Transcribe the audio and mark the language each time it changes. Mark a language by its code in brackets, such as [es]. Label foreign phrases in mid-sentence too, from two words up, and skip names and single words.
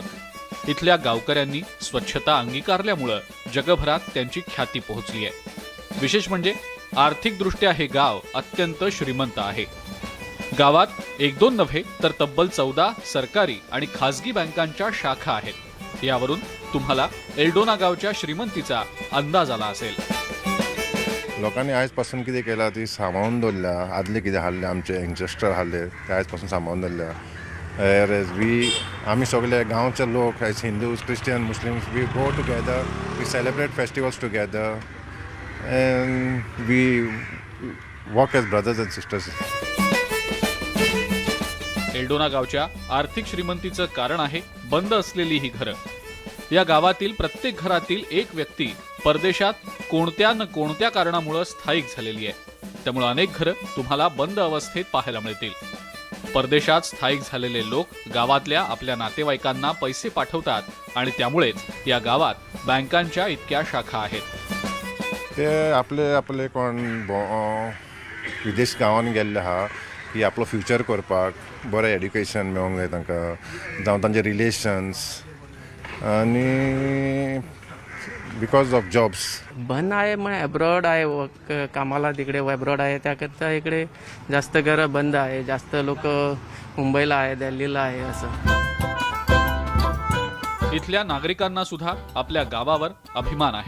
[mr] इथल्या गावकऱ्यांनी स्वच्छता अंगीकारल्यामुळं जगभरात त्यांची ख्याती पोहोचली आहे. विशेष म्हणजे आर्थिकदृष्ट्या हे गाव अत्यंत श्रीमंत आहे. गावात एक दोन नव्हे तर तब्बल 14 सरकारी आणि खासगी बँकांच्या शाखा आहेत. यावरून तुम्हाला एल्डोना गावच्या श्रीमंतीचा अंदाज आला असेल. [kok] लोकांनी आयजपासून कितें केलां ती सांबाळून दवरल्या. आदले कितें हाडलें आमचे एन्सेस्टर हाडले ते आयजपासून सांबाळून दवरल्या. आमी सगळे गांवचे लोक [en] as Hindus Christians Muslims we go together, we celebrate festivals together and we work as brothers and sisters. [mr] एल्डोना गावच्या आर्थिक श्रीमंतीचं कारण आहे बंद असलेली ही घरं. या गावातील प्रत्येक घरातील एक व्यक्ती परदेशात कोणत्या न कोणत्या कारणामुळे स्थायिक झालेली आहे. त्यामुळे अनेक घरं तुम्हाला बंद अवस्थेत पाहायला मिळतील. परदेशात स्थायिक झालेले लोक गावातल्या आपल्या नातेवाईकांना पैसे पाठवतात आणि त्यामुळेच या गावात बँकांच्या इतक्या शाखा आहेत. [kok] ते आपले कोण विदेश गांवांनी गेल्ले आहा की आपलो फ्युचर करपाक बरें एड्युकेशन मेळोंक जाय तांकां, जावं तांचे रिलेशन्स आणि [en] because of jobs [mr] बंद आहे. मग अब्रॉड आहे कामाला तिकडे अब्रॉड आहे त्याकरता इकडे जास्त घरं बंद आहे. जास्त लोक मुंबईला आहे, दिल्लीला आहे. असं इथल्या नागरिकांना सुद्धा आपल्या गावावर अभिमान आहे.